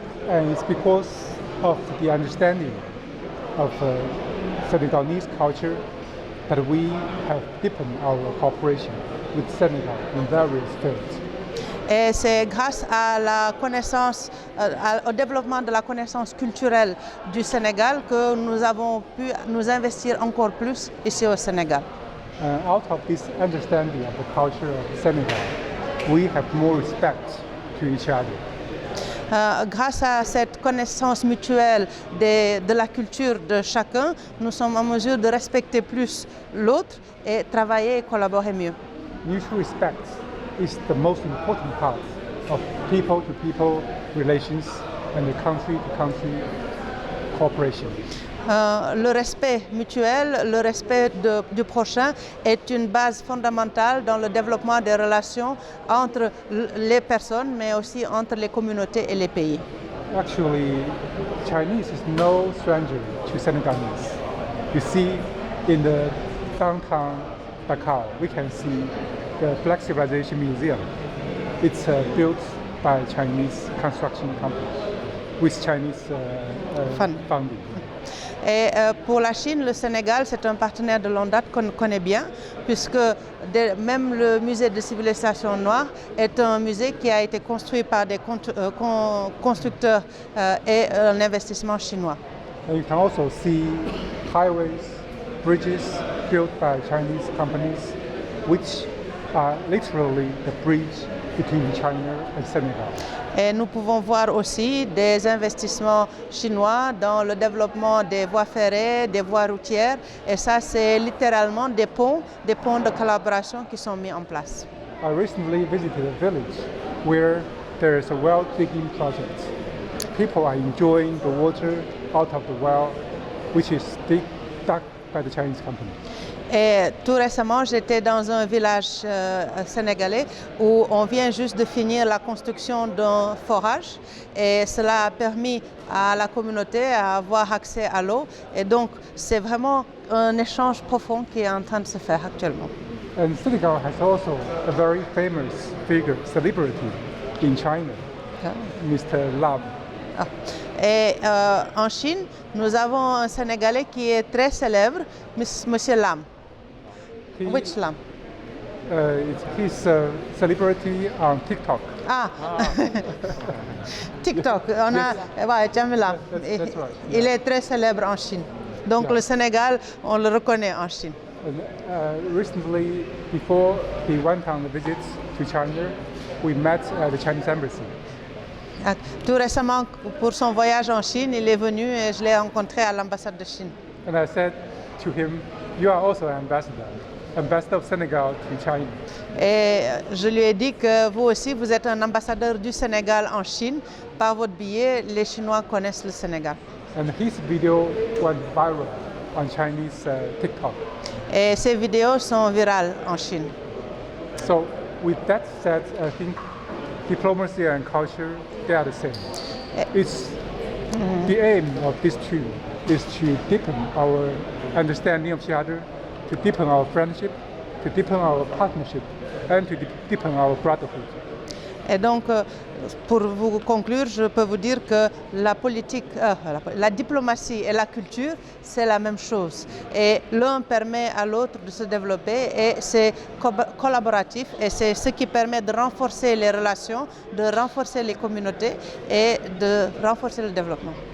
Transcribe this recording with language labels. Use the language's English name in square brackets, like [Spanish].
[English] And it's because of the understanding of Senegalese culture that we have deepened our cooperation with Senegal in various fields. [French] Et c'est grâce à la connaissance, au développement de la connaissance culturelle du Sénégal que nous avons pu nous investir encore plus ici au Sénégal. [English] Out of this understanding of the culture of Senegal, we have more respect to each other. [French] Grâce à cette connaissance mutuelle de la culture de chacun, nous sommes en mesure de respecter plus l'autre et travailler et collaborer mieux. [English] Mutual respect is the most important part of people-to-people relations and the country-to-country cooperation. [French] Le respect mutuel, le respect du prochain est une base fondamentale dans le développement des relations entre les personnes, mais aussi entre les communautés et les pays. [English] Actually, Chinese is no stranger to Senegalese. You see, in the downtown Dakar, we can see the Black Civilization Museum. It's built by Chinese construction company with Chinese funding. [French] Et pour la Chine, le Sénégal, c'est un partenaire de longue date qu'on connaît bien, puisque même le musée de civilisation noire est un musée qui a été construit par des constructeurs et un investissement chinois. [English] And you can also see highways, bridges built by Chinese companies, which are literally the bridge between China and Senegal. [French] Et nous pouvons voir aussi des investissements chinois dans le développement des voies ferrées, des voies routières. Et ça, c'est littéralement des ponts de collaboration qui sont mis en place. [English] I recently visited a village where there is a well digging project. People are enjoying the water out of the well, which is dug by the Chinese company. [French] Et tout récemment, j'étais dans un village sénégalais où on vient juste de finir la construction d'un forage et cela a permis à la communauté d'avoir accès à l'eau. Et donc, c'est vraiment un échange profond qui est en train de se faire actuellement. [English] And Senegal has also a very famous figure, celebrity in China, Mr. Lam. [French] Et en Chine, nous avons un Sénégalais qui est très célèbre, Monsieur Lam. [English] Which Lam? He's a celebrity on TikTok. [French] TikTok. On a, ouais, Jamila. [English] That's right. [French] Il est très célèbre en Chine. Donc le Sénégal, on le reconnaît en Chine. [English] Recently, before he went on a visit to China, we met at the Chinese embassy. [French] Tout récemment, pour son voyage en Chine, il est venu et je l'ai rencontré à l'ambassade de Chine. [English] And I said to him, "You are also an ambassador of Senegal to China." [French] Et je lui ai dit que vous aussi, vous êtes un ambassadeur du Sénégal en Chine. Par votre billet, les Chinois connaissent le Sénégal. [English] And his video went viral on Chinese TikTok. [French] Et ces vidéos sont virales en Chine. [English] So with that said, I think diplomacy and culture, they are the same. It's the aim of these two is to deepen our understanding of each other, to deepen our friendship, to deepen our partnership, and to deepen our brotherhood. [French] Et donc, pour vous conclure, je peux vous dire que la politique, la diplomatie et la culture, c'est la même chose. Et l'un permet à l'autre de se développer et c'est collaboratif et c'est ce qui permet de renforcer les relations, de renforcer les communautés et de renforcer le développement.